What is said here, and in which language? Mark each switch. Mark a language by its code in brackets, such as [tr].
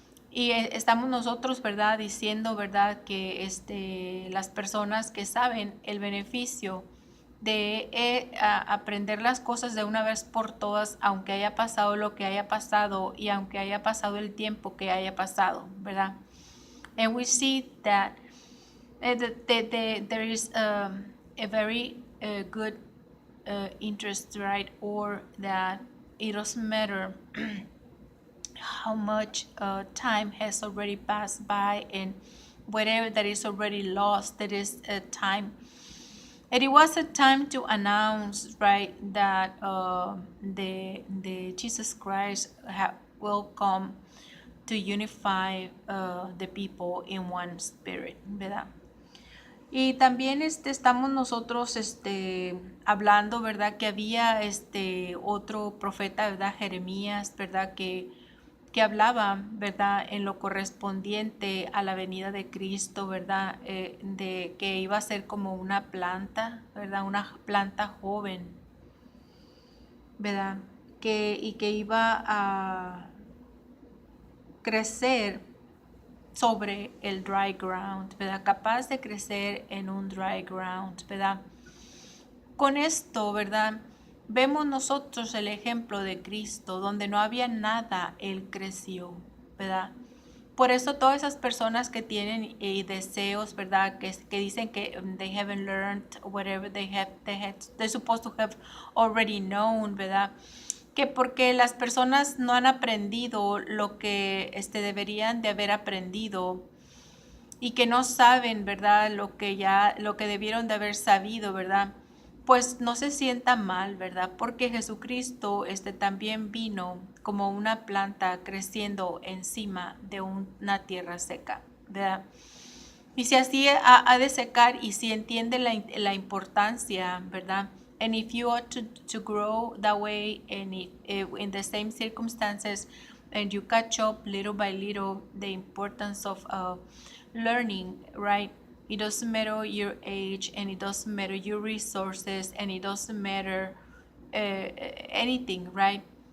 [es] Y estamos nosotros, ¿verdad?, diciendo, ¿verdad?, que las personas que saben el beneficio de aprender las cosas de una vez por todas, aunque haya pasado lo que haya pasado y aunque haya pasado el tiempo que haya pasado, ¿verdad? [en] And we see that there is a very good interest, right? Or that it doesn't matter how much time has already passed by, and whatever that is already lost, that is a time. And it was a time to announce, right, that the Jesus Christ will come to unify the people in one spirit, ¿verdad? [es] Y también estamos nosotros hablando, ¿verdad? Que había otro profeta, ¿verdad? Jeremías, ¿verdad? Que hablaba, ¿verdad? En lo correspondiente a la venida de Cristo, ¿verdad? De que iba a ser como una planta, ¿verdad? Una planta joven, ¿verdad? Y que iba a crecer sobre el [en] dry ground, [es] ¿verdad? Capaz de crecer en un [en] dry ground, [es] ¿verdad? Con esto, ¿verdad? Vemos nosotros el ejemplo de Cristo, donde no había nada, Él creció, ¿verdad? Por eso todas esas personas que tienen deseos, ¿verdad? Que dicen que [en] they haven't learned whatever they're supposed to have already known, ¿verdad? [es] Que porque las personas no han aprendido lo que deberían de haber aprendido, y que no saben, ¿verdad?, lo que debieron de haber sabido, ¿verdad? Pues no se sienta mal, ¿verdad? Porque Jesucristo también vino como una planta creciendo encima de una tierra seca, ¿verdad? Y si así ha de secar, y si entiende la importancia, ¿verdad? [en] And if you are to grow that way, and in the same circumstances, and you catch up little by little the importance of learning, right? It doesn't matter your age, and it doesn't matter your resources, and it doesn't matter anything, right?